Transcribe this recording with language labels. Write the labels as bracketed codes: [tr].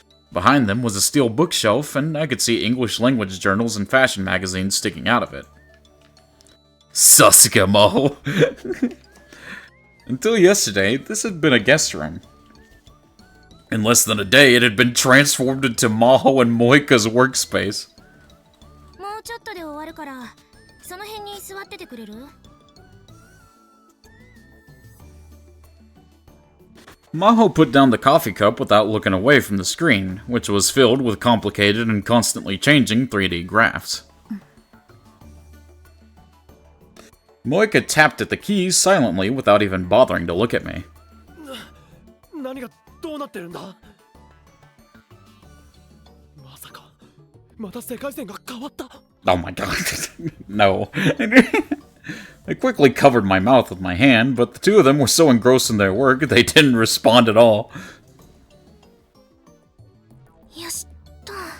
[en] Behind them was a steel bookshelf, and I could see English language journals and fashion magazines sticking out of it. Sasuke Maho! Until yesterday, this had been a guest room. In less than a day, it had been transformed into Maho and Moeka's workspace. [ja] もうちょっとで終わるから、その辺に座っててくれる？ [en] Maho put down the coffee cup without looking away from the screen, which was filled with complicated and constantly changing 3D graphs. Moeka tapped at the keys silently without even bothering to look at me. [ja] 何がどうなってるんだ？まさかまた世界線が変わった？ [en] Oh my god. No. I quickly covered my mouth with my hand, but the two of them were so engrossed in their work, they didn't respond at all. [ja] よしと。